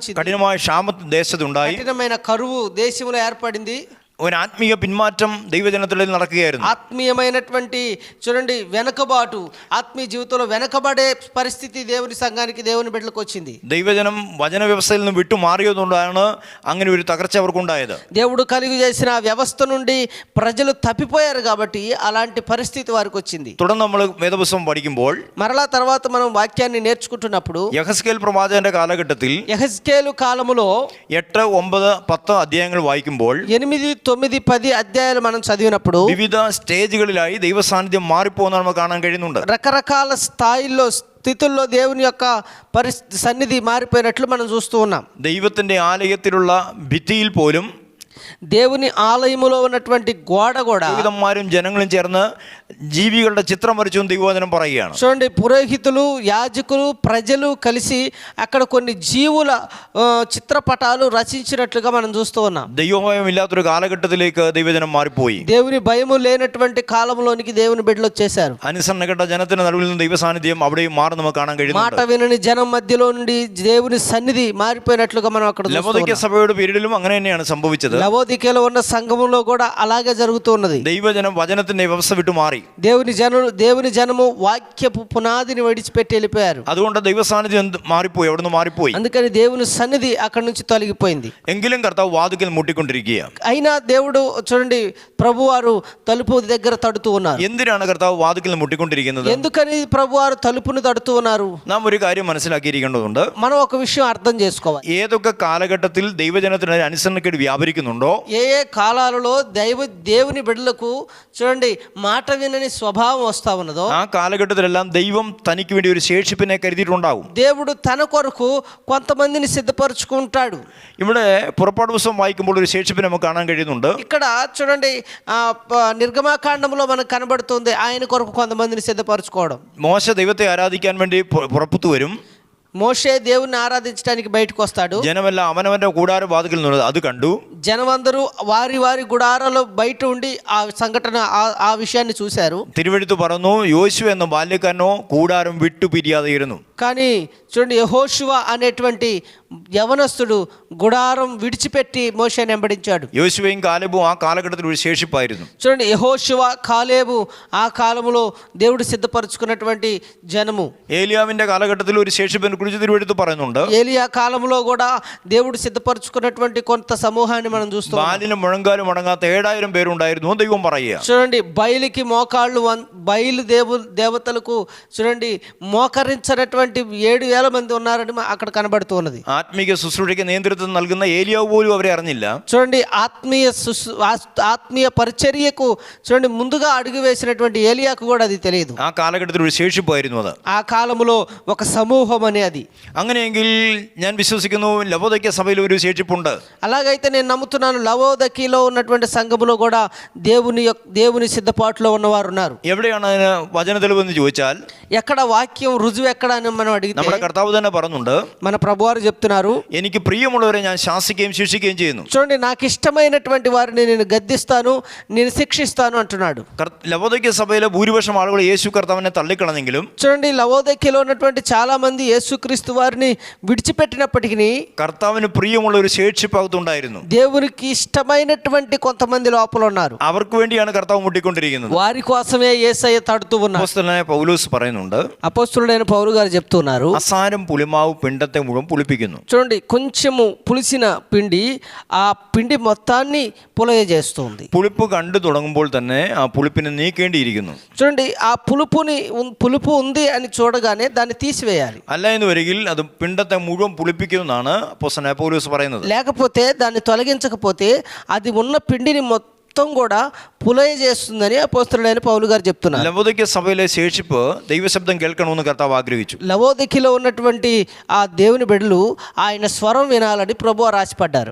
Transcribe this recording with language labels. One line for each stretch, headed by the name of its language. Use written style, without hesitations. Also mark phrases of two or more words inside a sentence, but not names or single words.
Malayalam: കഠിനമായ ക്ഷാമം ദേശത്തുണ്ടായി.
Telugu: కఠినమైన కరువు దేశంలో ఏర్పడింది.
Malayalam: ഒരു ആത്മീയ പിന്മാറ്റം ദൈവജനത്തിൽ നടക്കുകയായിരുന്നു.
Telugu: ఆత్మీయమైనటువంటి చూడండి వెనకబాటు ఆత్మీయ జీవితంలో వెనకబడే పరిస్థితి దేవుని సంఘానికి దేవుని బిడ్డలకు వచ్చింది.
Malayalam: ദൈവജനം വചന വ്യവസ്ഥയിൽ നിന്ന് വിട്ടു മാറിയതുകൊണ്ടാണ് അങ്ങനെ ഒരു തകർച്ച അവർക്കുണ്ടായത്.
Telugu: దేవుడు కలిగి చేసిన ఆ వ్యవస్థ నుండి ప్రజలు తప్పిపోయారు కాబట్టి అలాంటి పరిస్థితి వారికి వచ్చింది.
Malayalam: തുടർന്ന് നമ്മൾ വേദപുസ്തകം പഠിക്കുമ്പോൾ
Telugu: మరలా తర్వాత మనం వాక్యాన్ని నేర్చుకుంటున్నప్పుడు
Malayalam: യഹസ്കേൽ പ്രവാചകന്റെ കാലഘട്ടത്തിൽ
Telugu: యెహెజ్కేలు కాలములో
Malayalam: 8, 9, 10 അധ്യായങ്ങൾ വായിക്കുമ്പോൾ
Telugu: 8, 9, 10 అధ్యాయాలు మనం చదివినప్పుడు
Malayalam: വിവിധ സ്റ്റേജുകളിലായി ദൈവസാന്നിധ്യം മാറിപ്പോകുന്ന നമുക്ക് കാണാൻ കഴിയുന്നുണ്ട്.
Telugu: రకరకాల స్థాయిల్లో స్థితుల్లో దేవుని యొక్క సన్నిధి మారిపోయినట్లు మనం చూస్తూ ఉన్నాం.
Malayalam: ദൈവത്തിന്റെ ആലയത്തിലുള്ള ഭിത്തിയിൽ പോലും
Telugu: దేవుని ఆలయములో ఉన్నటువంటి గోడ కూడా
Malayalam: പുരോഹിതന്മാരും ജനങ്ങളും ചേർന്ന് ജീവികളുടെ ചിത്രം വരച്ചു ദൈവവചനം പറയുകയാണ്.
Telugu: చూడండి, పురోహితులు, యాజకులు, ప్రజలు కలిసి అక్కడ కొన్ని జీవుల చిత్రపటాలు రచించినట్లుగా మనం చూస్తూ ఉన్నాం.
Malayalam: ദൈവഭയം ഇല്ലാത്തൊരു കാലഘട്ടത്തിലേക്ക് ദൈവജനം മാറിപ്പോയി.
Telugu: దేవుని భయము లేనటువంటి కాలంలోనికి దేవుని బిడ్డలు వచ్చేసారు.
Malayalam: അനുസരണപ്പെട്ട ജനത്തിന്റെ നടുവിൽ നിന്ന് ദൈവസാന്നിധ്യം അവിടെയും മാറി നമുക്ക് കാണാൻ
Telugu: మాట
Malayalam: കഴിയുന്നുണ്ട്.
Telugu: వినని జనం మధ్యలో నుండి దేవుని సన్నిధి మారిపోయినట్లుగా మనం అక్కడ చూస్తూ
Malayalam: ലവോദിക്യ
Telugu: ఉన్నాం.
Malayalam: സഭയുടെ പീരീഡിലും അങ്ങനെ തന്നെയാണ് സംഭവിച്ചത്.
Telugu: లవోదికలో ఉన్న సంఘములో కూడా అలాగే జరుగుతూ ఉన్నది.
Malayalam: ദൈവജനം വചനത്തിന്റെ വ്യവസ്ഥ വിട്ടു മാറി.
Telugu: దేవుని జనము వాక్యపు పునాదిని విడిచిపెట్టి వెళ్ళిపోయారు.
Malayalam: അതുകൊണ്ട് ദൈവസാന്നിധ്യം മാറിപ്പോയി, അവിടുന്ന് മാറിപ്പോയി.
Telugu: అందుకని దేవుని సన్నిధి అక్కడి నుంచి తొలగిపోయింది.
Malayalam: എങ്കിലും കർത്താവ് വാതിക്കൽ മുട്ടിക്കൊണ്ടിരിക്കുക.
Telugu: అయినా దేవుడు చూడండి, ప్రభువారు తలుపు దగ్గర తడుతూ ఉన్నారు.
Malayalam: എന്തിനാണ് കർത്താവ് വാതിക്കൽ മുട്ടിക്കൊണ്ടിരിക്കുന്നത്?
Telugu: ఎందుకని ప్రభువారు తలుపును తడుతూ ఉన్నారు?
Malayalam: നാം ഒരു കാര്യം മനസ്സിലാക്കിയിരിക്കേണ്ടതുണ്ട്.
Telugu: మనం ఒక విషయం అర్థం చేసుకోవాలి.
Malayalam: ഏതൊക്കെ കാലഘട്ടത്തിൽ ദൈവജനത്തിന് അനുസരണക്കേട് വ്യാപരിക്കുന്നുണ്ടോ,
Telugu: ఏ కాలాలలో దేవుని బిడ్డలకు చూడండి మాట వినని స్వభావం వస్తా ఉన్నదో
Malayalam: ആ കാലഘട്ടത്തിലെല്ലാം ദൈവം തനിക്ക് വേണ്ടി ഒരു ശേഷിപ്പിനെ കരുതിയിട്ടുണ്ടാവും.
Telugu: దేవుడు తన కొరకు కొంతమందిని సిద్ధపరచుకుంటాడు.
Malayalam: ഇവിടെ പുറപ്പാട് പുസ്തകം വായിക്കുമ്പോൾ ഒരു ശേഷിപ്പിനെ നമുക്ക് കാണാൻ കഴിയുന്നുണ്ട്.
Telugu: ఇక్కడ చూడండి నిర్గమాకాండంలో మనకు కనబడుతుంది ఆయన కొరకు కొంతమందిని సిద్ధపరచుకోవడం.
Malayalam: മോശ ദൈവത്തെ ആരാധിക്കാൻ വേണ്ടി പുറപ്പെട്ടു വരും.
Telugu: మోషే దేవుణ్ణి ఆరాధించడానికి బయటకు వస్తాడు.
Malayalam: ജനമെല്ലാം അവനവന്റെ കൂടാര വാതിക്കൽ നിന്നത് അത് കണ്ടു.
Telugu: జనమందరూ వారి వారి గుడారాలో బయట ఉండి ఆ సంఘటన ఆ విషయాన్ని చూశారు.
Malayalam: തിരുവെഴുത്ത് പറഞ്ഞു, യോശുവ എന്ന ബാല്യക്കാരനോ കൂടാരം വിട്ടു പിരിയാതെ ഇരുന്നു.
Telugu: కానీ చూడండి, యెహోషువ అనేటువంటి యవనస్తుడు గుడారం విడిచిపెట్టి మోషేని వెంబడించాడు.
Malayalam: യോശുവയും കാലേബും ആ കാലഘട്ടത്തിൽ ഒരു ശേഷിപ്പായിരുന്നു.
Telugu: చూడండి, యెహోషువ, కాలేబు ఆ కాలంలో దేవుడు సిద్ధపరచుకున్నటువంటి జనము.
Malayalam: ഏലിയാവിന്റെ കാലഘട്ടത്തിൽ ഒരു ശേഷിപ്പിനെ കുറിച്ച് തിരുവെഴുത്ത് പറയുന്നുണ്ട്.
Telugu: ఏలియా కాలంలో కూడా దేవుడు సిద్ధపరచుకున్నటువంటి కొంత సమూహాన్ని మనం చూస్తాం.
Malayalam: ബാലിനും മുഴങ്കാലും അടങ്ങാത്ത 7000 പേരുണ്ടായിരുന്നു ദൈവം പറയുക.
Telugu: చూడండి, బయలుకి మోకాళ్ళు బయలు దేవతలకు చూడండి మోకరించినటువంటి 7,000 మంది ఉన్నారని అక్కడ కనబడుతూ ఉన్నది.
Malayalam: ആത്മീക ശുശ്രൂഷയ്ക്ക് നേതൃത്വം നൽകുന്ന ഏലിയാവ് പോലും അവരെ അറിഞ്ഞില്ല.
Telugu: చూడండి, ఆత్మీయ పరిచర్యకు చూడండి ముందుగా అడుగు వేసినటువంటి ఏలియాకు కూడా అది తెలియదు.
Malayalam: ആ കാലഘട്ടത്തിൽ ഒരു ശേഷിപ്പായിരുന്നു അത്.
Telugu: ఆ కాలంలో ఒక సమూహం అనేది.
Malayalam: അങ്ങനെയെങ്കിൽ ഞാൻ വിശ്വസിക്കുന്നു ലവോദിക്യ സഭയിൽ ഒരു ശേഷിപ്പുണ്ട്.
Telugu: అలాగైతే నేను నమ్ముతున్నాను లవోదికీలో ఉన్నటువంటి సంఘములో కూడా దేవుని సిద్ధపాటులో ఉన్నవారు ఉన్నారు.
Malayalam: എവിടെയാണ് അതിന് വചന തെളിവെന്ന് ചോദിച്ചാൽ
Telugu: ఎక్కడ వాక్యం రుజువు ఎక్కడ అని మనం అడిగితే
Malayalam: നമ്മുടെ കർത്താവ് തന്നെ പറയുന്നുണ്ട്,
Telugu: మన ప్రభువారు చెప్తున్నారు,
Malayalam: എനിക്ക് പ്രിയമുള്ളവരെ ഞാൻ ശാസിക്കുകയും ശിക്ഷിക്കുകയും ചെയ്യുന്നു.
Telugu: చూడండి, నాకు ఇష్టమైనటువంటి వారిని నేను గద్దిస్తాను, నేను శిక్షిస్తాను అంటున్నాడు.
Malayalam: ലവോദിക്യ സഭയിലെ ഭൂരിപക്ഷം ആളുകൾ യേശു കർത്താവിനെ തള്ളിക്കളഞ്ഞെങ്കിലും
Telugu: చూడండి, లవోదికీలో ఉన్నటువంటి చాలా మంది యేసుక్రీస్తు వారిని విడిచిపెట్టినప్పటికీ
Malayalam: കർത്താവിന് പ്രിയമുള്ള ഒരു ശേഷിപ്പകത്തുണ്ടായിരുന്നു.
Telugu: దేవునికి ఇష్టమైనటువంటి కొంతమంది లోపల ఉన్నారు.
Malayalam: അവർക്ക് വേണ്ടിയാണ് കർത്താവ് മുട്ടിക്കൊണ്ടിരിക്കുന്നത്.
Telugu: వారి కోసమే యేసయ్య తడుతూ ఉన్నారు.
Malayalam: അപ്പോസ്തലനായ പൗലോസ് പറയുന്നുണ്ട്,
Telugu: అపోస్తలుడైన పౌలు గారు చెప్తున్నారు,
Malayalam: അസാരം പുളിമാവ് പിണ്ടത്തെ മുഴുവൻ പുളിപ്പിക്കുന്നു.
Telugu: చూడండి, కొంచెము పులిసిన పిండి ఆ పిండి మొత్తాన్ని పులయజేస్తుంది.
Malayalam: പുളിപ്പ് കണ്ടു തുടങ്ങുമ്പോൾ തന്നെ ആ പുളിപ്പിനെ നീക്കേണ്ടിയിരിക്കുന്നു.
Telugu: చూడండి, ఆ పులుపు ఉంది అని చూడగానే దాన్ని తీసివేయాలి.
Malayalam: അല്ല എന്ന് വരികിൽ അത് പിണ്ടത്തെ മുഴുവൻ പുളിപ്പിക്കുമെന്നാണ് അപ്പോസ്തലനായ പൗലോസ് പറയുന്നത്.
Telugu: లేకపోతే దాన్ని తొలగించకపోతే అది ఉన్న పిండిని మొత్తం కూడా పులయ చేస్తుందని అపోస్తలుడైన పౌలు గారు చెప్తున్నారు.
Malayalam: ലവോദിക്യ സഭയിലെ ശേഷിപ്പ് ദൈവശബ്ദം കേൾക്കണമെന്ന് കർത്താവ് ആഗ്രഹിച്ചു.
Telugu: లవోదికీలో ఉన్నటువంటి ఆ దేవుని బిడ్డలు ఆయన స్వరం వినాలని ప్రభువు ఆశపడ్డారు.